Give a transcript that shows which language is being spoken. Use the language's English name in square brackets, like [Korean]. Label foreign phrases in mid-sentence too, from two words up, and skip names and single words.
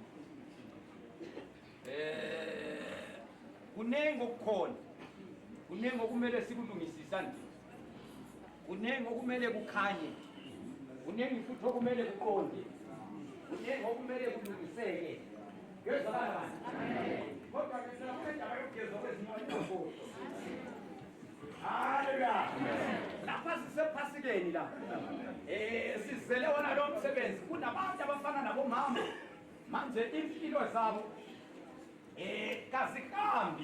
[Zulu] Kunengi okukhona. Kunengi okumele sikulungisisane. Kunengi okumele kukhanye. Kunengi futhi okumele kuqonde. Kunengi okumele kulungiseke. Ngezwakala bani? Amen. Kodwa ke siyafunda ayogeza kwezinyawo. Haleluya. Lapha sisephasikeni la. Sizele wona lo msebenzi. Kunabantu abafana nabo mama. Manje impilo zabo kazihambi.